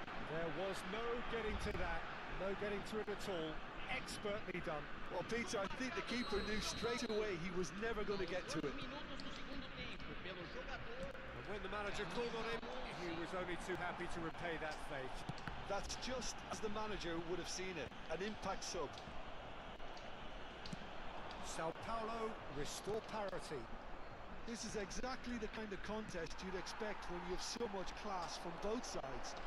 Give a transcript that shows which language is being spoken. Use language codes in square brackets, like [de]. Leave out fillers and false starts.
[en] There was no getting to that, no getting to it at all. Expertly done. Well, Peter, I think the keeper knew straight away he was never going to get to it. [pt] Minutos do segundo tempo pelo jogador. [en] And when the manager called on him, he was only too happy to repay that fate. That's just as the manager would have seen it, an impact sub. Sao Paulo restore parity. This is exactly the kind of contest you'd expect when you have so much class from both sides.